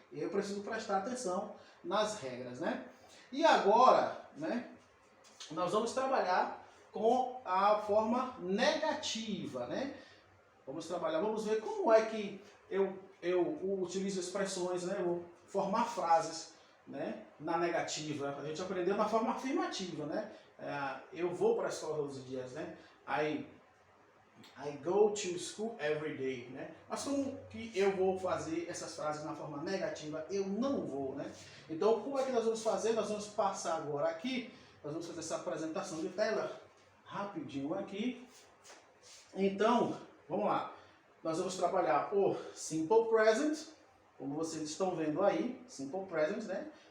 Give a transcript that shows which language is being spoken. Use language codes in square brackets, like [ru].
[pt] E eu preciso prestar atenção nas regras, né? E agora, né, nós vamos trabalhar com a forma negativa, né? Vamos ver como é que eu utilizo expressões, né? Eu vou formar frases, né, na negativa. A gente aprendeu na forma afirmativa, né? Eu vou para a escola todos os dias, né? [en] I go to school every day, né? [pt] Mas como que eu vou fazer essas frases na forma negativa? Eu não vou, né? Então, como é que nós vamos fazer? Nós vamos passar agora aqui, nós vamos fazer essa apresentação de tela rapidinho aqui. Então, vamos lá. Nós vamos trabalhar o Simple Present, como vocês estão vendo aí, Simple Present, né?